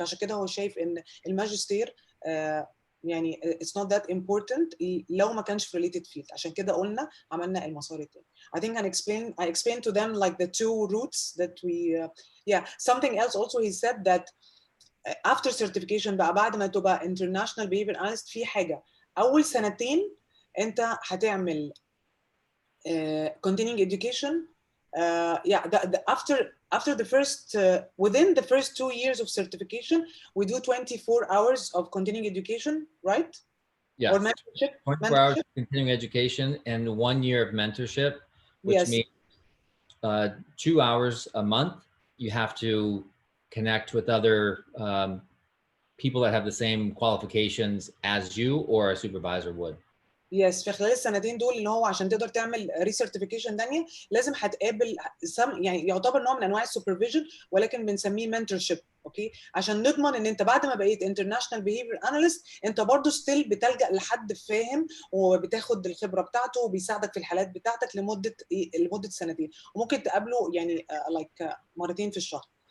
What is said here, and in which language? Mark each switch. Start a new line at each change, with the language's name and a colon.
Arabic: فعشان كده هو شايف ان الماجستير يعني
English: it's not that important
Arabic: لو ما كانش في related field. عشان كده قلنا عملنا المسار الثاني.
English: I think I explained to them like the two routes that we yeah. Something else also he said that after certification
Arabic: بقى بعد ما تبقى international behavior analyst في حاجه اول سنتين انت هتعمل
English: continuing education. Yeah, after the first within the first 2 years of certification we do 24 hours of continuing education, right? Yes. Or mentorship. 24 hours of continuing education and 1 year of mentorship, which Yes. means 2 hours a month. You have to connect with other people that have the same qualifications as you or a supervisor would.
Arabic: يس، في خلال السنتين دول اللي هو عشان تقدر تعمل ريسيرتيفيكيشن ثانيه لازم هتقابل يعني يعتبر نوع من انواع السوبرفيجن، ولكن بنسميه منتورشيب. اوكي، عشان نضمن ان انت بعد ما بقيت انترناشونال بيهيفير اناليست انت برضو ستيل بتلجا لحد فاهم وبتاخد الخبره بتاعته وبيساعدك في الحالات بتاعتك لمده سنتين، وممكن تقابله يعني لايك مرتين في الشهر.